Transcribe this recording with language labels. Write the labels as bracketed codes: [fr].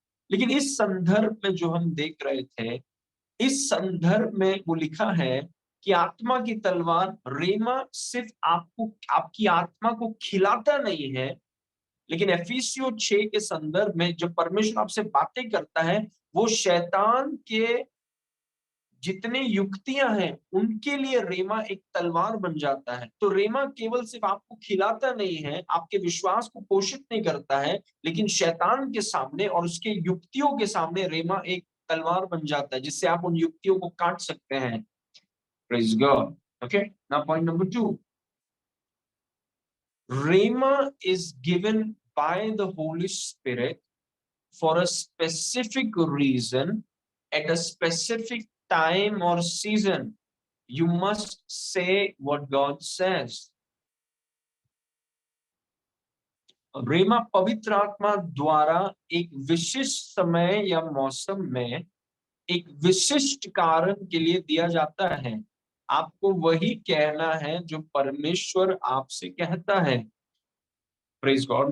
[hi] लेकिन इस संदर्भ में जो हम देख रहे थे, इस संदर्भ में वो लिखा है कि आत्मा की तलवार रेमा सिर्फ आपको, आपकी आत्मा को खिलाता नहीं है, लेकिन एफिसियों 6 के संदर्भ में जब परमेश्वर आपसे बातें करता है, वो शैतान के जितने युक्तियां हैं उनके लिए रेमा एक तलवार बन जाता है। तो रेमा केवल सिर्फ आपको खिलाता नहीं है, आपके विश्वास को पोषित नहीं करता है, लेकिन शैतान के सामने और उसके युक्तियों के सामने रेमा एक तलवार बन जाता है, जिससे आप उन युक्तियों को काट सकते हैं। [en] Praise God. Okay, now point number 2। Rhema is given by the holy spirit for a specific reason at a specific time or season. You must say what God says. [hi] रेमा पवित्र आत्मा द्वारा एक विशिष्ट समय या मौसम में एक विशिष्ट कारण के लिए दिया जाता है। आपको वही कहना है जो परमेश्वर आपसे कहता है। [en] Praise God.